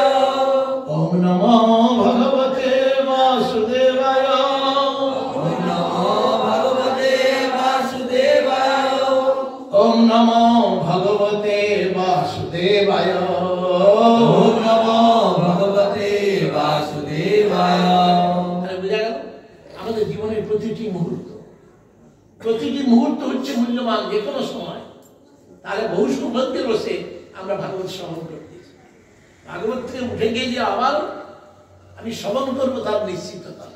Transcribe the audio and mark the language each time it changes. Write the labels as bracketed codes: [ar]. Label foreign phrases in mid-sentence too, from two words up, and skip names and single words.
[sa] ওম নমো ভগবতে বাসুদেবায়, ওম নমো ভগবতে বাসুদেবায়, ওম নমো ভগবতে বাসুদেবায়, ওম নমো ভগবতে বাসুদেবায়। [bn] বুঝা গেল? আমাদের জীবনের প্রতিটি মুহূর্ত হচ্ছে মূল্যবান। যে কোনো সময়, তাহলে বহু সৌভাগ্যের বসে আমরা ভাগবত শ্রবণ করতেছি। ভাগবত থেকে উঠে গিয়ে যে আবার আমি শ্রবণ করবো তার নিশ্চিততা নাই।